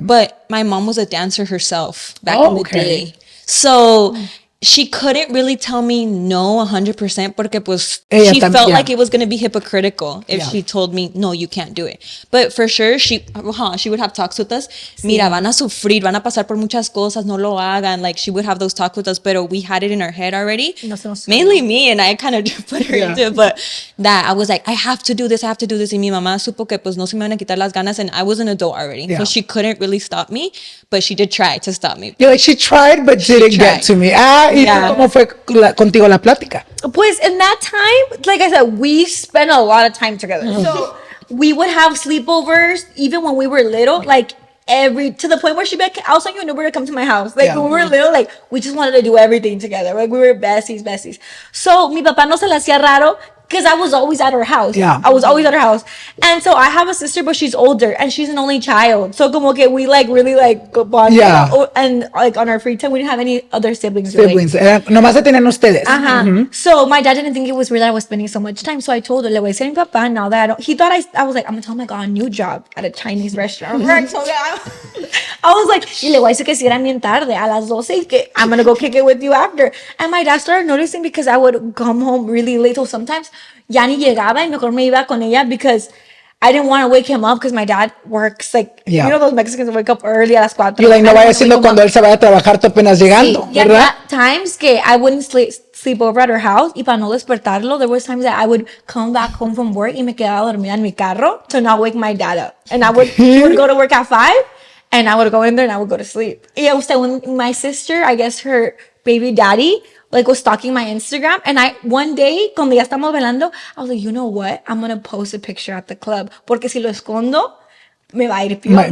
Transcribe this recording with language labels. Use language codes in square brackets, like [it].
[en] But my mom was a dancer herself back in the day. So she couldn't really tell me no 100% [es] porque pues [en] she felt like it was going to be hypocritical if she told me, no, you can't do it. But for sure, she would have talks with us. [es] Mira, van a sufrir, van a pasar por muchas cosas, no lo hagan. [en] Like, she would have those talks with us, but we had it in our head already. Mainly me, and I kind of put her into it, but that I was like, I have to do this. [es] Y mi mamá supo que pues no se me van a quitar las ganas, [en] and I was an adult already. So she couldn't really stop me, but she did try to stop me. You're like, she tried, but didn't get to me. [es] ¿Y cómo fue contigo la plática? [en] Pues in that time, like I said, we spent a lot of time together. So we would have sleepovers even when we were little, like to the point where she'd be like, I'll send you an Uber to come to my house. Like when we were little, like we just wanted to do everything together. Like we were besties. So [es] mi papá no se le hacía raro [en] because I was always at her house. Yeah. I was always at her house. And so I have a sister, but she's older and she's an only child. So [es] como que [en] we like really like bonded. Yeah. And like on our free time, we didn't have any other siblings. Really. [es] Nomás se tenían ustedes. [en] So my dad didn't think it was weird that I was spending so much time. So I told her, [es] le voy a decir a mi papá [en] now that I thought I was like, I'm gonna tell him I got a new job at a Chinese restaurant. So I was like, [es] y le voy a decir que si era bien tarde, a las 12, y que [en] I'm gonna go kick it with you after. And my dad started noticing because I would come home really late. So sometimes [es] ya ni llegaba y mejor me iba con ella [en] because I didn't want to wake him up because my dad works like, you know, those Mexicans wake up early [es] a las 4. [en] You're like, [es] no vaya siendo cuando él se vaya a trabajar, tú apenas llegando, sí, ¿verdad? [en] Times que I wouldn't sleep over at her house [es] y para no despertarlo, [en] there was times that I would come back home from work [es] y me quedaba dormida en mi carro [en] to not wake my dad up. And he would go to work at 5 and I would go in there and I would go to sleep. Y when my sister, I guess her baby daddy, like was stalking my Instagram, and one day [es] cuando ya estamos velando, [en] I was like, you know what, I'm gonna post a picture at the club [es] porque si lo escondo me va a ir peor.